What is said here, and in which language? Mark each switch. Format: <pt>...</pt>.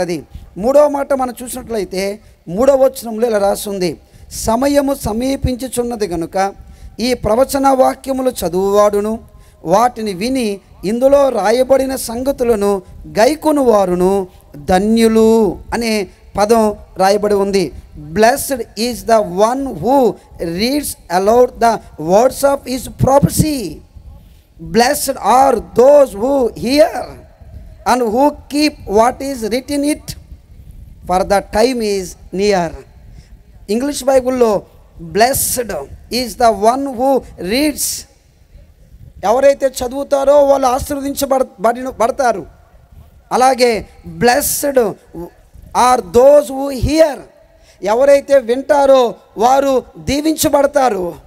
<te>అది మూడవ మాట మనం చూసినట్లయితే 3వ వచనంలో ఇలా రాస్తుంది, సమయము సమీపించుచున్నది గనుక ఈ ప్రవచన వాక్యములు చదువువాడును వాటిని విని ఇందులో రాయబడిన సంగతులను గైకొను వారును ధన్యులు అనే పదం రాయబడి ఉంది.</te> <en>Blessed is the one who reads aloud the words of his prophecy. Blessed are those who hear and who keep what is written it, for the time is near.</en> <te>English బైబిల్లో</te> <en>blessed is the one who reads,</en> <te>ఎవరైతే చదువుతారో వాళ్ళు ఆశీర్వదించబడతారు. అలాగే</te> <en>blessed are those who hear,</en> <te>ఎవరైతే వింటారో వారు దీవించబడతారు.</te>